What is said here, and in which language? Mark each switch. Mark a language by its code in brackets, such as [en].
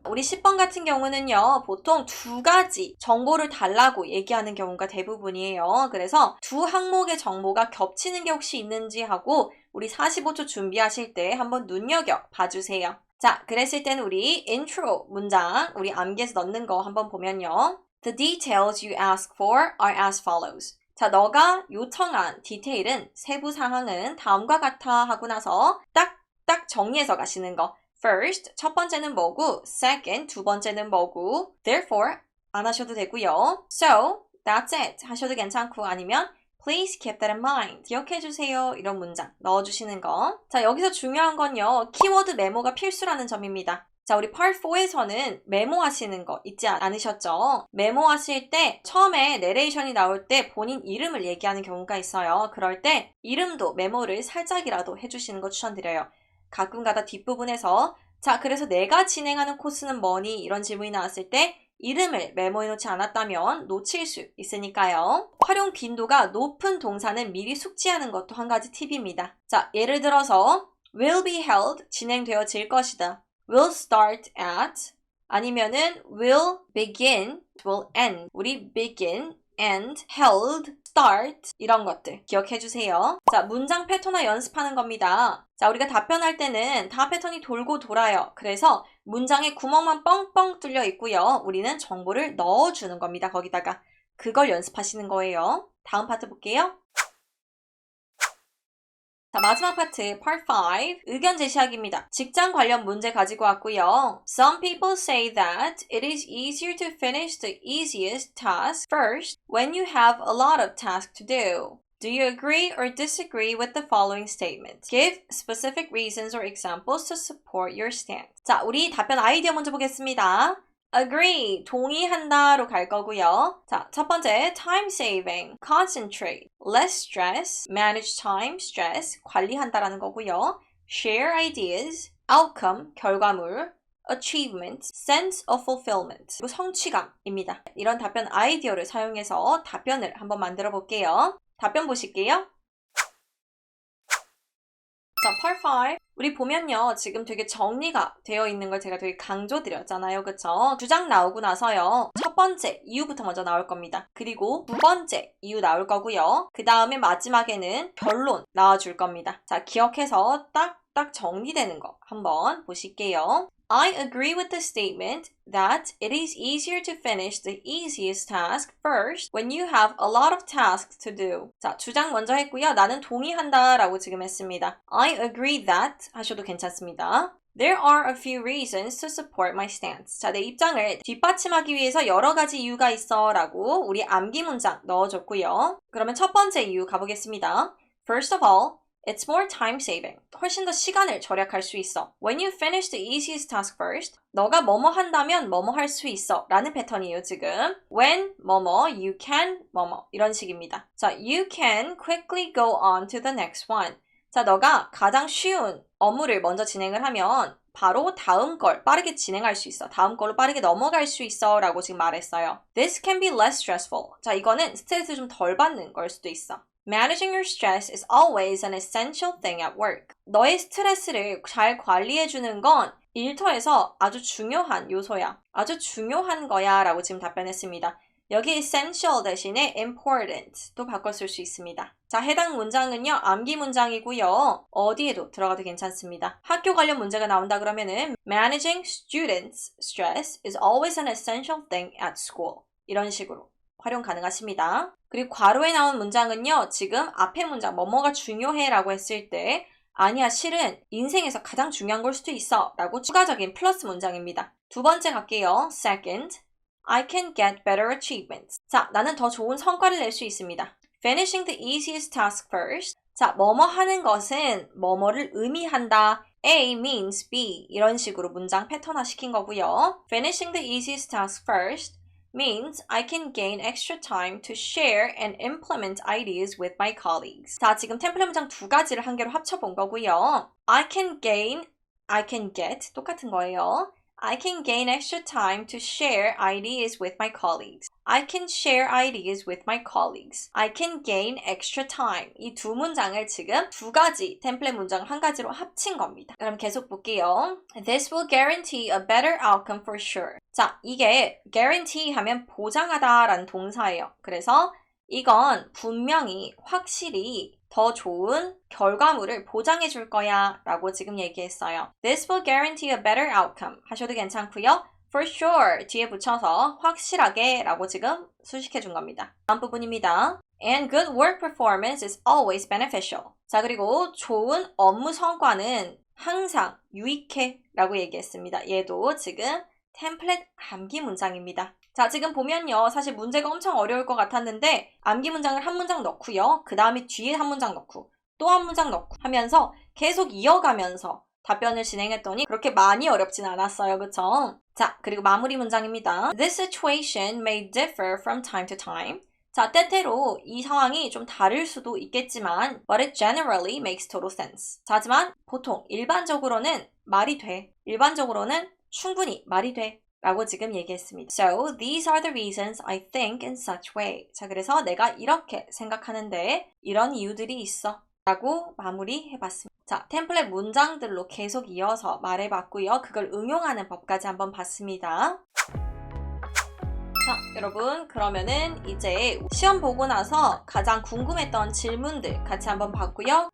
[ko] 우리 10번 같은 경우는요. 보통 두 가지 정보를 달라고 얘기하는 경우가 대부분이에요. 그래서 두 항목의 정보가 겹치는 게 혹시 있는지 하고 우리 45초 준비하실 때 한번 눈여겨 봐주세요. 자, 그랬을 때는 우리 intro 문장 우리 암기해서 넣는 거 한번 보면요. [en] The details you ask for are as follows. [ko] 자, 너가 요청한 디테일은 세부 사항은 다음과 같아 하고 나서 딱 정리해서 가시는 거. First, 첫 번째는 뭐고, second, 두 번째는 뭐고, therefore, 안 하셔도 되고요. [en] So, that's it [ko] 하셔도 괜찮고 아니면 [en] Please keep that in mind. [ko] 기억해 주세요. 이런 문장 넣어주시는 거. 자, 여기서 중요한 건요. 키워드 메모가 필수라는 점입니다. 자, 우리 Part 4에서는 메모하시는 거 잊지 않으셨죠? 메모하실 때 처음에 내레이션이 나올 때 본인 이름을 얘기하는 경우가 있어요. 그럴 때 이름도 메모를 살짝이라도 해주시는 거 추천드려요. 가끔가다 뒷부분에서 자, 그래서 내가 진행하는 코스는 뭐니? 이런 질문이 나왔을 때 이름을 메모해놓지 않았다면 놓칠 수 있으니까요. 활용 빈도가 높은 동사는 미리 숙지하는 것도 한 가지 팁입니다. 자, 예를 들어서 [en] will be held, [ko] 진행되어질 것이다. [en] will start at, [ko] 아니면은 [en] will begin, will end. [ko] 우리 begin, end, held, start 이런 것들 기억해 주세요. 자, 문장 패턴화 연습하는 겁니다. 자, 우리가 답변할 때는 다 패턴이 돌고 돌아요. 그래서 문장에 구멍만 뻥뻥 뚫려 있고요. 우리는 정보를 넣어주는 겁니다. 거기다가 그걸 연습하시는 거예요. 다음 파트 볼게요. 자, 마지막 파트, Part 5, 의견 제시하기입니다. 직장 관련 문제 가지고 왔고요. [en] Some people say that it is easier to finish the easiest task first when you have a lot of tasks to do. Do you agree or disagree with the following statement? Give specific reasons or examples to support your stance. [ko] 자, 우리 답변 아이디어 먼저 보겠습니다. Agree, 동의한다로 갈 거고요. [en] 자, 첫 번째, time saving, concentrate, less stress, manage time, stress, [ko] 관리한다라는 거고요. [en] Share ideas, outcome, 결과물, achievement, sense of fulfillment, 성취감입니다. [ko] 이런 답변 아이디어를 사용해서 답변을 한번 만들어 볼게요. 답변 보실게요. 자, Part 5. 우리 보면요. 지금 되게 정리가 되어 있는 걸 제가 되게 강조드렸잖아요. 그쵸? 주장 나오고 나서요. 첫 번째 이유부터 먼저 나올 겁니다. 그리고 두 번째 이유 나올 거고요. 그 다음에 마지막에는 결론 나와줄 겁니다. 자, 기억해서 딱딱 정리되는 거 한번 보실게요. [en] I agree with the statement that it is easier to finish the easiest task first when you have a lot of tasks to do. [ko] 자, 주장 먼저 했고요. 나는 동의한다 라고 지금 했습니다. [en] I agree that [ko] 하셔도 괜찮습니다. [en] There are a few reasons to support my stance. [ko] 자, 내 입장을 뒷받침하기 위해서 여러 가지 이유가 있어 라고 우리 암기 문장 넣어줬고요. 그러면 첫 번째 이유 가보겠습니다. [en] First of all, it's more time saving. [ko] 훨씬 더 시간을 절약할 수 있어. [en] When you finish the easiest task first, [ko] 너가 뭐뭐 한다면 뭐뭐 할 수 있어 라는 패턴이에요, 지금. When 뭐뭐, [en] you can [ko] 뭐뭐 이런 식입니다. [en] 자, you can quickly go on to the next one. [ko] 자, 너가 가장 쉬운 업무를 먼저 진행을 하면 바로 다음 걸 빠르게 진행할 수 있어. 다음 걸로 빠르게 넘어갈 수 있어 라고 지금 말했어요. [en] This can be less stressful. [ko] 자, 이거는 스트레스 좀 덜 받는 걸 수도 있어. [en] Managing your stress is always an essential thing at work. [ko] 너의 스트레스를 잘 관리해주는 건 일터에서 아주 중요한 요소야. 아주 중요한 거야 라고 지금 답변했습니다. 여기 essential 대신에 important도 바꿔 쓸 수 있습니다. 자, 해당 문장은요, 암기 문장이고요. 어디에도 들어가도 괜찮습니다. 학교 관련 문제가 나온다 그러면은 [en] managing students' stress is always an essential thing at school. [ko] 이런 식으로 활용 가능하십니다. 그리고 괄호에 나온 문장은요, 지금 앞에 문장 뭐뭐가 중요해 라고 했을 때 아니야, 실은 인생에서 가장 중요한 걸 수도 있어 라고 추가적인 플러스 문장입니다. 두 번째 갈게요. [en] Second, I can get better achievements. [ko] 자, 나는 더 좋은 성과를 낼 수 있습니다. [en] Finishing the easiest task first. [ko] 자, 뭐뭐 하는 것은 뭐뭐를 의미한다. [en] A means B. [ko] 이런 식으로 문장 패턴화 시킨 거고요. [en] Finishing the easiest task first means I can gain extra time to share and implement ideas with my colleagues. [ko] 자, 지금 템플릿 문장 두 가지를 한 개로 합쳐본 거고요. [en] I can get [ko] 똑같은 거예요. [en] I can gain extra time to share ideas with my colleagues. I can share ideas with my colleagues. I can gain extra time. [ko] 이 두 문장을 지금 두 가지 템플릿 문장을 한 가지로 합친 겁니다. 그럼 계속 볼게요. [en] This will guarantee a better outcome for sure. [ko] 자, 이게 guarantee 하면 보장하다라는 동사예요. 그래서 이건 분명히 확실히 더 좋은 결과물을 보장해 줄 거야 라고 지금 얘기했어요. [en] This will guarantee a better outcome [ko] 하셔도 괜찮고요. [en] For sure [ko] 뒤에 붙여서 확실하게 라고 지금 수식해 준 겁니다. 다음 부분입니다. [en] And good work performance is always beneficial. [ko] 자, 그리고 좋은 업무 성과는 항상 유익해 라고 얘기했습니다. 얘도 지금 템플릿 암기 문장입니다. 자, 지금 보면요. 사실 문제가 엄청 어려울 것 같았는데 암기 문장을 한 문장 넣고요. 그 다음에 뒤에 한 문장 넣고 또 한 문장 넣고 하면서 계속 이어가면서 답변을 진행했더니 그렇게 많이 어렵진 않았어요. 그쵸? 자, 그리고 마무리 문장입니다. [en] This situation may differ from time to time. [ko] 자, 때때로 이 상황이 좀 다를 수도 있겠지만 [en] but it generally makes total sense. [ko] 자, 하지만 보통 일반적으로는 말이 돼. 일반적으로는 충분히 말이 돼. 라고 지금 얘기했습니다. [en] So, these are the reasons I think in such way. [ko] 자, 그래서 내가 이렇게 생각하는데 이런 이유들이 있어. 라고 마무리해봤습니다. 자, 템플릿 문장들로 계속 이어서 말해봤고요. 그걸 응용하는 법까지 한번 봤습니다. 자, 여러분 그러면은 이제 시험 보고 나서 가장 궁금했던 질문들 같이 한번 봤고요.